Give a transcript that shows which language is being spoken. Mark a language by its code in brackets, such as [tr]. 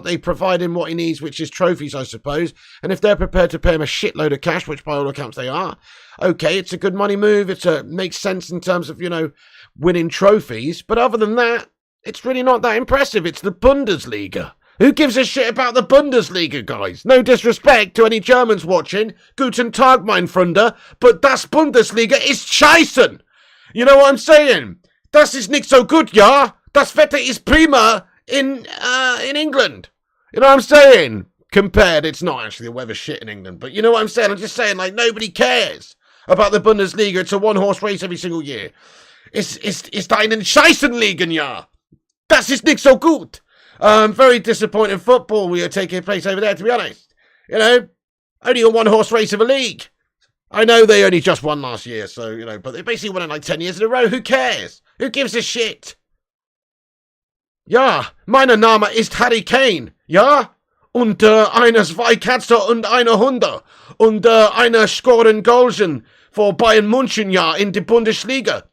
[en] They provide him what he needs, which is trophies, I suppose. And if they're prepared to pay him a shitload of cash, which by all accounts they are, okay, it's a good money move. Makes sense in terms of, you know, winning trophies. But other than that, it's really not that impressive. It's the Bundesliga. Who gives a shit about the Bundesliga, guys? No disrespect to any Germans watching. [de] Guten Tag, mein Freunde. But das Bundesliga ist scheißen. [en] You know what I'm saying? [de] Das ist nicht so gut, ja? Das Wetter ist prima in England. You know what I'm saying? [en] Compared, it's not actually the weather shit in England. But you know what I'm saying? I'm just saying, like, nobody cares about the Bundesliga. It's a one-horse race every single year. [de] Ist einen Scheißenligen, ja? Das ist nicht so gut. [en] Very disappointing football we are taking place over there, to be honest. You know, only a one-horse race of a league. I know they only just won last year, so, you know, but they basically won it like 10 years in a row. Who cares? Who gives a shit? [de] Ja, mein Name ist Harry Kane. Ja? Und eine Zweikatze und eine Hunde. Und eine scoren Goalchen for Bayern Munich, ja, in die Bundesliga.